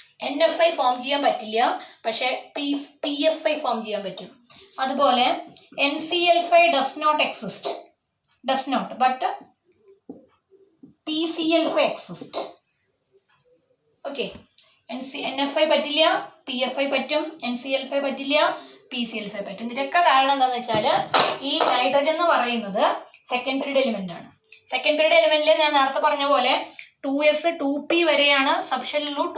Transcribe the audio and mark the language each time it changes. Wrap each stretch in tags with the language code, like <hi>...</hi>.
<ml>NFi form ചെയ്യാൻ പറ്റില്ല, പക്ഷെ PFi ഫോം ചെയ്യാൻ പറ്റും.</ml> <en>അതുപോലെ NCl5 does not exist, but PCl5 exist.</en> <ml>Okay, NFi പറ്റില്ല, PFi പറ്റും, NCl5 പറ്റില്ല, PCl5 പറ്റും. ഇതിനൊക്കെ കാരണം എന്താണെന്ന് വെച്ചാൽ ഈ നൈട്രജൻ എന്ന് പറയുന്നത് സെക്കൻഡ് പീരീഡ് എലിമെന്റ് ആണ്. സെക്കൻഡ് പീരീഡ് എലിമെന്റിൽ ഞാൻ നേരത്തെ പറഞ്ഞ പോലെ 2s 2p വരെയാണ് സബ്ഷെല്ലുള്ളൂ.</ml>